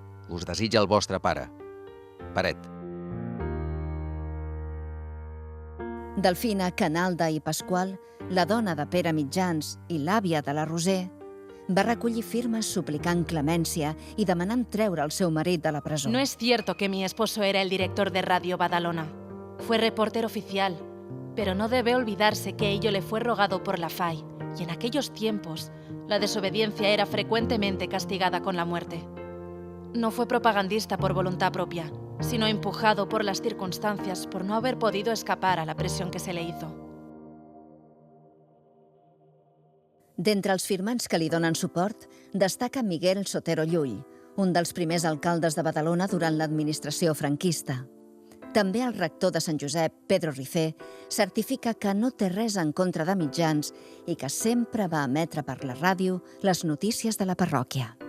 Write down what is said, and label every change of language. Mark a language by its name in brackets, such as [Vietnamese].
[Catalan] Us desitja el vostre pare, Paret. Delfina, Canalda i Pasqual, la dona de Pere Mitjans i l'àvia de la Roser, va recollir firmes suplicant clemència y demanant treure el seu marit de la presó. [Spanish] No es cierto que mi esposo era el director de Radio Badalona. Fue reportero oficial, pero no debe olvidarse que ello le fue rogado por la FAI, y en aquellos tiempos la desobediencia era frecuentemente castigada con la muerte. No fue propagandista por voluntad propia, sino empujado por las circunstancias por no haber podido escapar a la presión que se le hizo. [Catalan] D'entre els firmants que li donen suport, destaca Miguel Sotero Llull, un dels primers alcaldes de Badalona durant l'administració franquista. També el rector de Sant Josep, Pedro Ricé, certifica que no té res en contra de mitjans i que sempre va emetre per la ràdio les notícies de la parròquia.